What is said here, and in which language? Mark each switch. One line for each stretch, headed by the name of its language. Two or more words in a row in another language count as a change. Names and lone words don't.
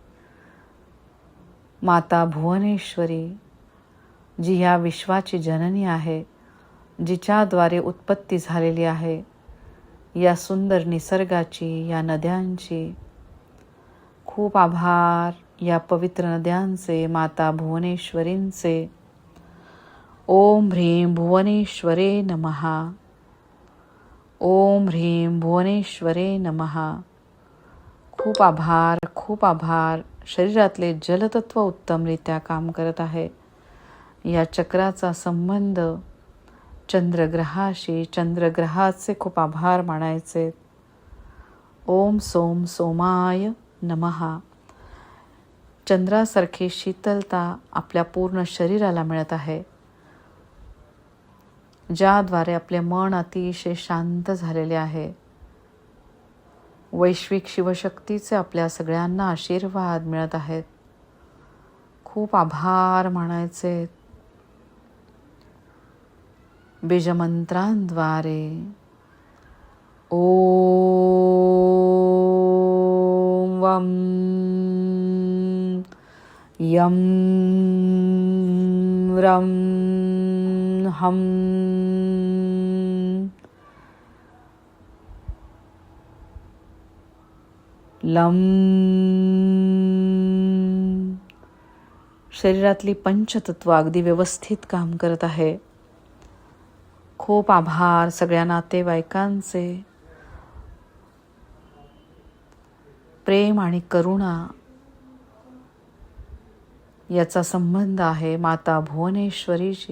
Marathi: माता भुवनेश्वरी जी या विश्वाची जननी आहे, जिच्याद्वारे उत्पत्ती झालेली आहे, या सुंदर निसर्गाची, या नद्यांची खूप आभार. या पवित्र नद्यांचे, माता भुवनेश्वरींचे.
Sanskrit: ओम ह्रीं भुवनेश्वरे नमः. ओम ह्रीं भुवनेश्वरे नमः.
Marathi: खूप आभार, खूप आभार. शरीरातले जलतत्व उत्तमरित्या काम करत आहे. या चक्राचा संबंध चंद्रग्रहाशी. चंद्रग्रहाचे खूप आभार मानायचे.
Sanskrit: ओम सोम सोमाय नमः.
Marathi: चंद्रासारखी शीतलता आपल्या पूर्ण शरीराला मिळत आहे, ज्याद्वारे आपले मन अतिशय शांत झालेले आहे. वैश्विक शिवशक्तीचे आपल्या सगळ्यांना आशीर्वाद मिळत आहेत. खूप आभार मानायचे.
Sanskrit: बीजमंत्रांद्वारे ओम वम यम रम हम लम.
Marathi: शरीरातली पंचतत्व अगदी व्यवस्थित काम करत आहे. खूप आभार सगळ्या नातेवाईकांचे. प्रेम आणि करुणा याचा संबंध आहे माता भुवनेश्वरीशी.